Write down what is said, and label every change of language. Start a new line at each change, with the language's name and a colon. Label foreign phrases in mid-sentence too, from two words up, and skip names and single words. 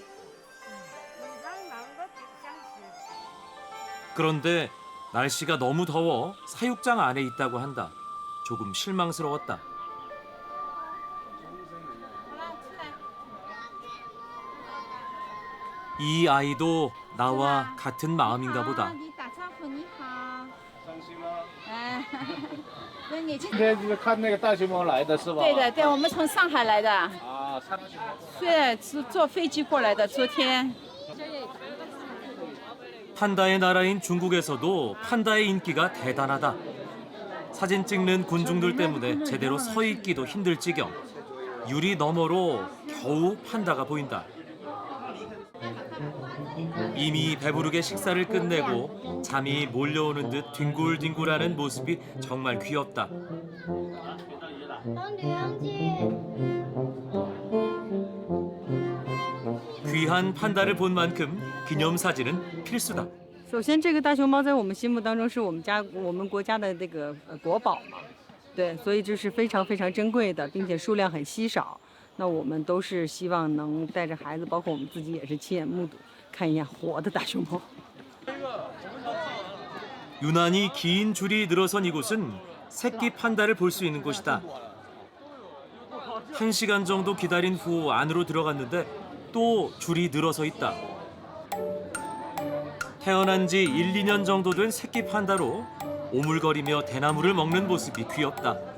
Korean: 그런데 날씨가 너무 더워 사육장 안에 있다고 한다. 조금 실망스러웠다. 이 아이도 나와 같은 마음인가 보다.
Chinese: 今天是看那个大熊猫来的是吧？对的，对，我们从上海来的，啊，上去。对，是坐飞机过来的，昨天。
Korean: 판다의 나라인 중국에서도 판다의 인기가 대단하다. 사진 찍는 군중들 때문에 제대로 서 있기도 힘들 지경. 유리 너머로 겨우 판다가 보인다. 이미 배부르게 식사를 끝내고 잠이 몰려오는 듯 뒹굴뒹굴하는 모습이 정말 귀엽다. 귀한 판다를 본 만큼 기념사진은 필수다.
Chinese: 首先，这个大熊猫在我们心目当中是我们国家的这个国宝嘛，对，所以这是非常非常珍贵的，并且数量很稀少。那我们都是希望能带着孩子，包括我们自己也是亲眼目睹，看一眼活的大熊猫。
Korean: 유난히 긴 줄이 늘어선 이곳은 새끼 판다를 볼 수 있는 곳이다. 1시간 정도 기다린 후 안으로 들어갔는데 또 줄이 늘어서 있다. 태어난 지 1, 2년 정도 된 새끼 판다로 오물거리며 대나무를 먹는 모습이 귀엽다.